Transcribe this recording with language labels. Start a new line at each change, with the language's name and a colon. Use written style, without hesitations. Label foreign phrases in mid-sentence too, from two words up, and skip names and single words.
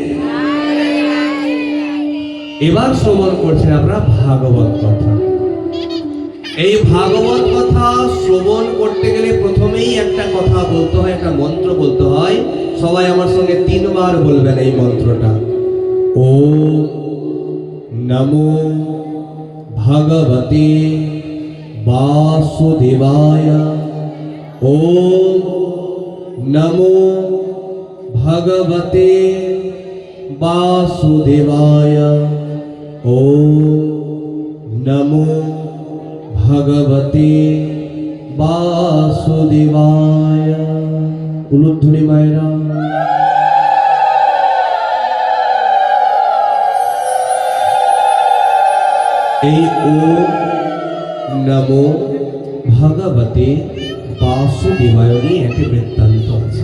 Bangla: এবার শ্রবণ করছেন আপনারা ভাগবত কথা। এই ভাগবত কথা শ্রবণ করতে গেলে প্রথমেই একটা কথা বলতে হয়, একটা মন্ত্র বলতে হয়। সবাই আমার সঙ্গে 3 বার বলবেন এই মন্ত্রটা।
Sanskrit: ওম নমো ভগবতে বাসুদেবায়। ওম নমো ভগবতে বাসুদেবায়। ওম নমো ভগবতে বাসুদেবায়।
Bangla: উলুধ্বনি মায়েরা। এই
Sanskrit: ওম নমো ভগবতে বাসুদেবায়
Bangla: নিয়ে একটি বৃত্তান্ত আছে।